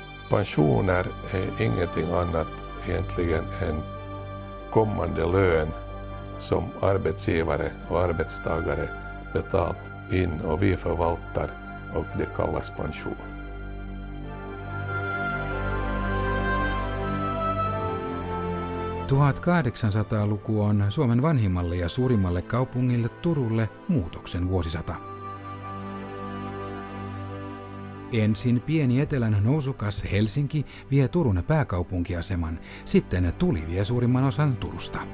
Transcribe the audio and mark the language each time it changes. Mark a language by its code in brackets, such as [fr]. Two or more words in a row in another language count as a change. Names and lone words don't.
[sv] Pensioner är ingenting annat egentligen än kommande lön som arbetsgivare och arbetstagare betalt in och vi förvaltar och det kallas pension. [fi] –1800-luku on Suomen vanhimmalle ja suurimmalle kaupungille Turulle muutoksen vuosisata. Ensin pieni etelän nousukas Helsinki vie Turun pääkaupunkiaseman, sitten Tuli vie suurimman osan Turusta.